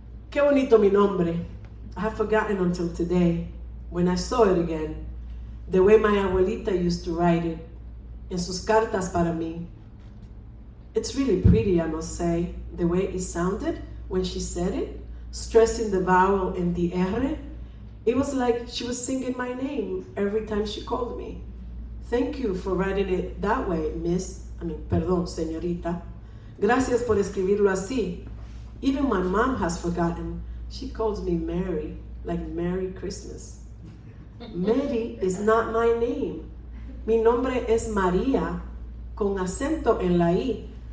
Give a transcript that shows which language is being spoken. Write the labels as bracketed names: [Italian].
[Spanish] Qué bonito mi nombre. [English] I have forgotten until today, when I saw it again, the way my abuelita used to write it, [Spanish] en sus cartas para mí. [English] It's really pretty, I must say, the way it sounded when she said it, stressing the vowel in the R. It was like she was singing my name every time she called me. Thank you for writing it that way, [Spanish] perdón, señorita. Gracias por escribirlo así. [English] Even my mom has forgotten. She calls me Mary, like Merry Christmas. Mary is not my name. [Spanish] Mi nombre es María, con acento en la I.